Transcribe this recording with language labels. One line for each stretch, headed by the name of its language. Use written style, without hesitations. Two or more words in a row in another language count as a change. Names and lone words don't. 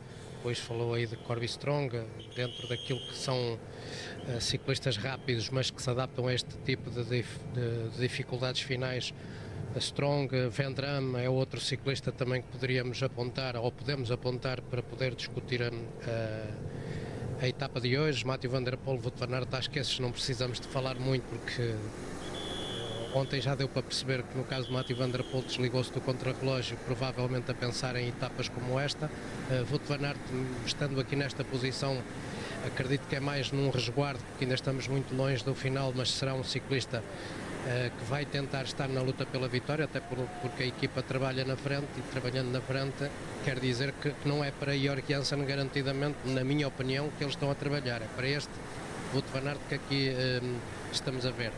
Portuguese: Depois falou aí de Corbin Strong, dentro daquilo que são ciclistas rápidos, mas que se adaptam a este tipo de dificuldades finais. A Strong, Vendram é outro ciclista também que poderíamos apontar, ou podemos apontar, para poder discutir a etapa de hoje. Mathieu van der Poel, Wout van Aert, acho que esses não precisamos de falar muito, porque ontem já deu para perceber que no caso de Mathieu van der Poel desligou-se do contrarrelógio, provavelmente a pensar em etapas como esta. Wout van Aert, estando aqui nesta posição, acredito que é mais num resguardo, porque ainda estamos muito longe do final, mas será um ciclista que vai tentar estar na luta pela vitória, até porque a equipa trabalha na frente, e trabalhando na frente quer dizer que não é para Jorg Janssen garantidamente, na minha opinião, que eles estão a trabalhar, é para este Wout van Aert que aqui estamos a ver.